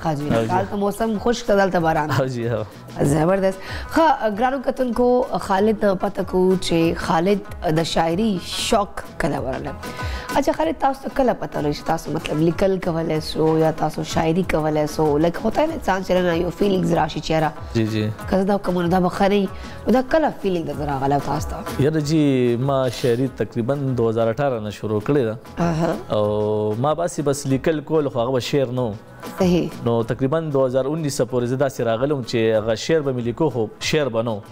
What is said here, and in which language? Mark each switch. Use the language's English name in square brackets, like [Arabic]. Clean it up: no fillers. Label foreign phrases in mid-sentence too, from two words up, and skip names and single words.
[Pashto] ښه جی هلته موسم خشک ده دلته باران او جی زبردست ښه ګرانو کتونکو خالد پته کوو چې خالد د شاعري شوق کله ورغلی اچھا خالد تاسو ته کله پته لري چې تاسو مطلب لیکل کولی سو یا تاسو شاعري کولی سو لکه [Urdu] ہوتا ہے نا [Pashto] انسان چې نه یو فیلینګز راشي چهره جی جی که زه دا کوم نو دا به ښه نه دا کله فیلینګ درته راغلی تاسو ته یاره جی ما شاعري تقریبا 2018 نه شروع کړې ده او ما بس لیکل کول خو هغه شعر نه صحیح نو تقریبا 2019 پورې زه داسې راغلم چې هغه شعر به مې لیکو خو شعر به نه